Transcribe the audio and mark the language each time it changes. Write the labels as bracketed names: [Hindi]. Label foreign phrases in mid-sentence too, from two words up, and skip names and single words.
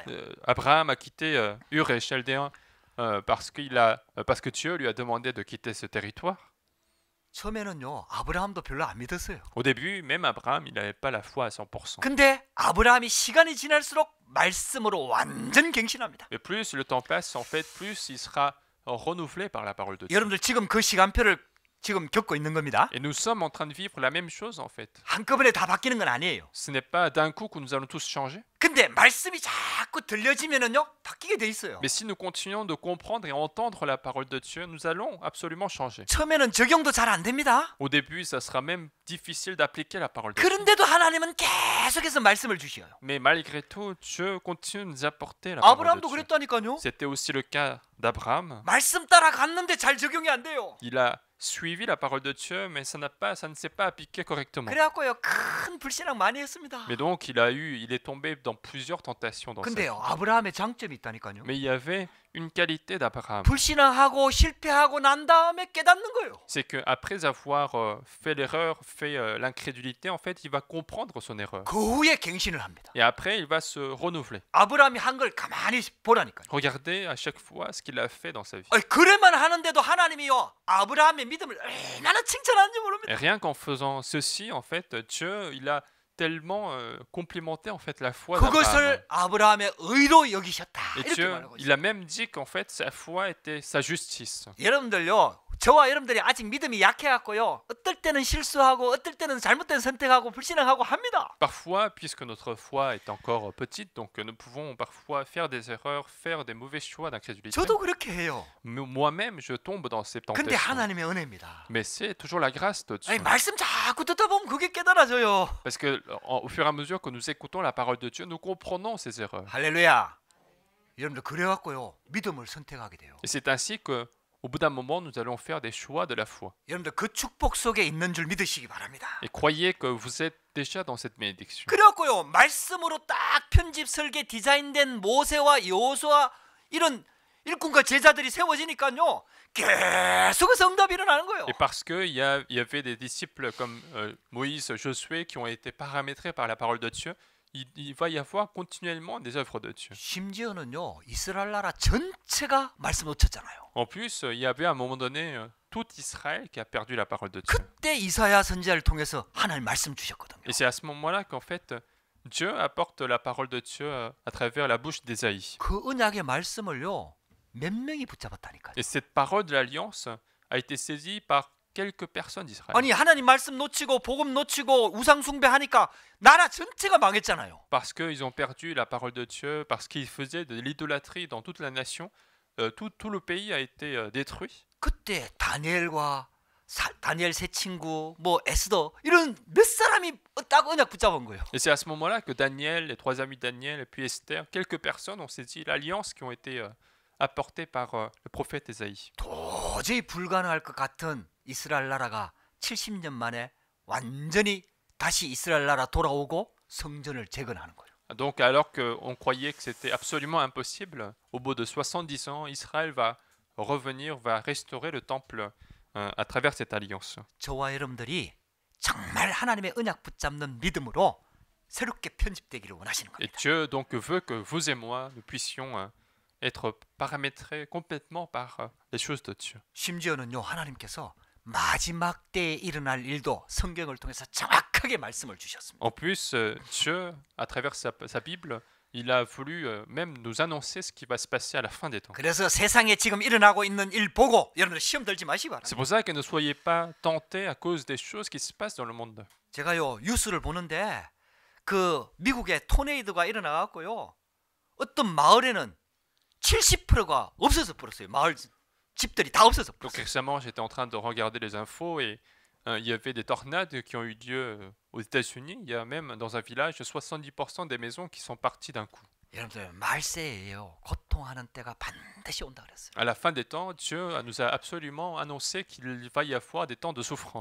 [French] Abraham a quitté Ur et Chaldéen parce que Dieu lui a demandé de quitter ce territoire. [Korean] 처음에는요 아브라함도 별로 안 믿었어요. [French] Au début, même Abraham, il n'avait pas la foi à 100%. [Korean] 근데 아브라함이 시간이 지날수록 말씀으로 완전 갱신합니다. [French] Mais plus le temps passe, en fait, plus il sera renouvelé par la parole de Dieu. [Korean] 여러분들 지금 그 시간표를 지금 겪고 있는 겁니다. [French] Et nous sommes en train de vivre la même chose, en fait. [Korean] 한꺼번에 다 바뀌는 건 아니에요. [French] Ce n'est pas d'un coup que nous allons tous changer. [Korean] 근데 말씀이 자꾸 들려지면은요 바뀌게 돼 있어요. [French] Mais si nous continuons de comprendre et entendre la parole de Dieu, nous allons absolument changer. [Korean] 처음에는 적용도 잘 안 됩니다. [French] Au début, ça sera même difficile d'appliquer la parole de Dieu. [Korean] 그런데도 하나님은 계속해서 말씀을 주셔요. [French] Mais malgré tout, Dieu continue de nous apporter la parole de [Korean] 아브라함도 [French] Dieu. [Korean] 그랬다니까요. [French] C'était aussi le cas d'Abraham. [Korean] 말씀 따라 갔는데 잘 적용이 안 돼요. [French] Il a suivi la parole de Dieu, mais ça ne s'est pas appliqué correctement. [Korean] 그래갖고요 큰 불신앙 많이 했습니다. [French] Mais donc, il est tombé dans plusieurs tentations dans sa vie. [Korean] 근데요 아브라함의 장점이 있다니까요. [French] Mais il y avait une qualité d'Abraham. [Korean] 불신앙하고 실패하고 난 다음에 깨닫는 거예요. [French] C'est qu'après avoir fait l'erreur, fait l'incrédulité, en fait, il va comprendre son erreur. [Korean] 그 후에 갱신을 합니다. [French] Et après, il va se renouveler. [Korean] 아브라함이 한 걸 가만히 보라니까요. [French] Regardez à chaque fois ce qu'il a fait dans sa vie. [Korean] 그래만 하는데도 하나님이요 아브라함의 믿음을 얼마나 칭찬하는지 모릅니다. [French] Et rien qu'en faisant ceci, en fait, Dieu, il a tellement complimenter en fait la foi d'Abraham. [Korean] 그것을 아브라함의 의로 여기셨다. [French] Et [Korean] 이렇게 [French] Dieu, [Korean] 말하고 [French] il [Korean] 있어요. [French] a même dit qu'en fait sa foi était sa justice. [Korean] 여러분들요, 저와 여러분들이 아직 믿음이 약해갖고요, 어떨 때는 실수하고 어떨 때는 잘못된 선택하고 불신앙하고 합니다. [French] Parfois, puisque notre foi est encore petite, donc nous pouvons parfois faire des erreurs, faire des mauvais choix d'incrédulité. [Korean] 저도 그렇게 해요. [French] Moi-même, je tombe dans ces [Korean] 근데 [French] tentations. [Korean] 하나님의 은혜입니다. [French] Mais c'est toujours la grâce de Dieu. [Korean] 아니, 말씀 자꾸 듣다 보면 그게 깨달아져요. [French] Parce que au fur et à mesure que nous écoutons la parole de Dieu, nous comprenons ces erreurs. [Korean] 할렐루야. 여러분들 그래갖고요, 믿음을 선택하게 돼요. [French] Et c'est ainsi que, au bout d'un moment, nous allons faire des choix de la foi. [Korean] 여러분들 그 축복 속에 있는 줄 믿으시기 바랍니다. [French] Et croyez que vous êtes déjà dans cette bénédiction. [Korean] 그래갖고요, 말씀으로 딱 편집 설계 디자인된 모세와 여호수아 이런 일꾼과 제자들이 세워지니까요, 계속해서 응답이 일어나는 거예요. [French] Et parce qu'il y avait des disciples comme Moïse, Josué, qui ont été paramétrés par la parole de Dieu, il va y avoir continuellement des œuvres de Dieu. [Korean] 심지어는요, 이스라엘 나라 전체가 말씀 놓쳤잖아요. [French] En plus, il y avait à un moment donné tout Israël qui a perdu la parole de Dieu. [Korean] 그때 이사야 선지자를 통해서 하나님 말씀 주셨거든요. [French] Et c'est à ce moment-là qu'en fait, Dieu apporte la parole de Dieu à travers la bouche d'Ésaïe. [Korean] 그 언약의 말씀을요, 몇 명이 붙잡았다니까요. [French] Et cette parole de l'Alliance a été saisie par quelques personnes d'Israël. [Korean] 아니, 하나님 말씀 놓치고 복음 놓치고 우상 숭배하니까 나라 전체가 망했잖아요. [French] Parce qu'ils ont perdu la parole de Dieu, parce qu'ils faisaient de l'idolâtrie dans toute la nation, tout le pays a été détruit. [Korean] 그때 다니엘과 다니엘 세 친구, 뭐 에스더 이런 몇 사람이 딱 언약 붙잡은 거예요. [French] Et c'est à ce moment-là que Daniel, les trois amis de Daniel, et puis Esther, quelques personnes ont saisi l'alliance qui ont été apportées par le prophète Ésaïe. [Korean] 도저히 불가능할 것 같은 이스라엘 나라가 70년 만에 완전히 다시 이스라엘 나라 돌아오고 성전을 재건하는 거예요. [French] Donc alors qu'on croyait que c'était absolument impossible, au bout de 70 ans, Israël va revenir, va restaurer le temple à travers cette alliance. [Korean] 저와 여러분들이 정말 하나님의 언약 붙잡는 믿음으로 새롭게 편집되기를 원하시는 [French] Et [Korean] 겁니다. [French] Dieu donc veut que vous et moi, nous puissions être paramétrés complètement par les choses de Dieu. [Korean] 심지어는요, 하나님께서 마지막 때에 일어날 일도 성경을 통해서 정확하게 말씀을 주셨습니다. [French] En plus, Dieu, à travers sa Bible, il a voulu même nous annoncer ce qui va se passer à la fin des temps. [Korean] 그래서 세상에 지금 일어나고 있는 일 보고 여러분들 시험 들지 마시기 바랍니다. [French] C'est pour ça que ne soyez pas tentés à cause des choses qui se passent dans le monde. [Korean] 제가요, 뉴스를 보는데 그 미국에 토네이도가 일어나 갖고요, 어떤 마을에는 70%가 없어져 버렸어요. 마을 집들이 다 없어져 [French] Donc [Korean] 버렸어요. [French] récemment, j'étais en train de regarder les infos et il y avait des tornades qui ont eu lieu aux États-Unis. Il y a même dans un village 70% des maisons qui sont parties d'un coup. [Korean] 여러분들 말세예요. 고통하는 때가 반드시 온다 그랬어요. [French] À la fin des temps, Dieu nous a absolument annoncé qu'il va y avoir des temps de souffrance.